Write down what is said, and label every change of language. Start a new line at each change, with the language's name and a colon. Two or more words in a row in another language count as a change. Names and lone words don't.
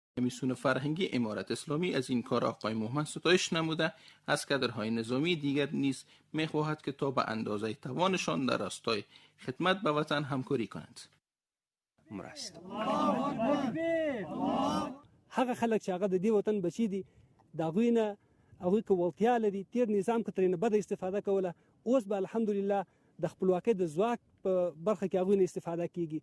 Persian: کمیسیون فرهنگی امارت اسلامی از این کار آقای محمد ستایش نموده از کادرهای نظامی دیگر نیز می‌خواهد که تا به اندازه توانشان در راستای خدمت به وطن همکاری کنند.
Pashto: هغه خلک چې هغه د دې وطن بچي دي د هغوی نه هغوی که وړتیا لري تیر نظام که ترېنه بده استفاده کوله اوس به الحمدلله د خپلواکۍ د ځواک په برخه کې هغوی نه استفاده کیږي.